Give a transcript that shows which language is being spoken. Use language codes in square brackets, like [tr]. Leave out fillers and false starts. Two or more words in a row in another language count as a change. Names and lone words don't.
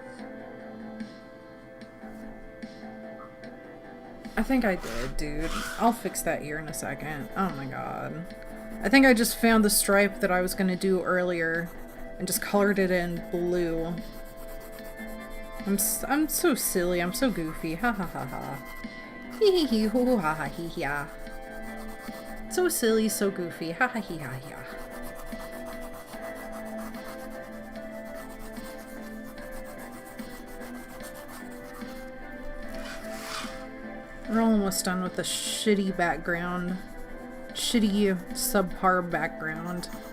[en] I think I did, dude. I'll fix that ear in a second. Oh my god. I think I just found the stripe that I was gonna do earlier and just colored it in blue. I'm so silly. I'm so goofy. Ha ha ha ha. Hee hee hee hoo ha ha hee ya. So silly, so goofy. Ha ha hee ha ya. We're almost done with the shitty background. Shitty, subpar background.